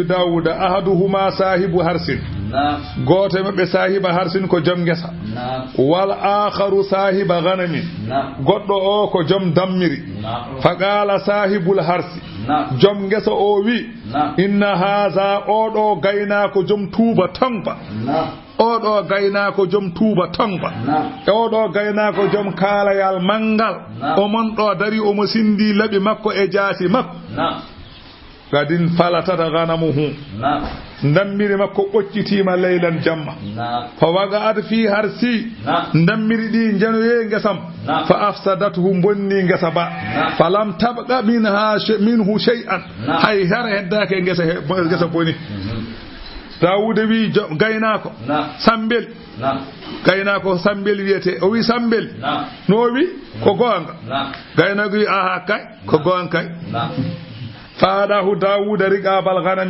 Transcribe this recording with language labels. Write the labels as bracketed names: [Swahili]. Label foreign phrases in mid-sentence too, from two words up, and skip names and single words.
[Fula] Dawuda [Arabic] أحدهما صاحب حرث [Fula] gooto maɓɓe [Arabic] صاحب حرث [Fula] ko joom ngesa [Arabic] والآخر صاحب غنم [Fula] goɗɗo o ko joom dammiri [Arabic] فقال صاحب الحرث [Fula] joom ngesa o wi [Arabic] إن هذا [Fula] oɗo gaynako joom tuuba tongba oɗo gaynako joom tuuba tongba oɗo gaynako joom kaalayal mangal omon ɗo dari omo sindi laɓi makko e jaasi makko [Arabic] قد فلتت غنمه [Fula] dammiri makko ɓoccitima leylan jamma [Arabic] فوقعت في حرث [Fula] dammiri ɗi janoye ngesam [Arabic] فأفسدته [Fula] bonni ngesa ba [Arabic] فلم تبق منه شيئا [Fula] hay har heddake ngesa boni Dawuda wi gaynako sambel gaynako sambel wiyete o wi sambel no wi ko gonga gaynako wi aha kay ko gonga kay [Arabic] فأعطاه داود رقاب الغنم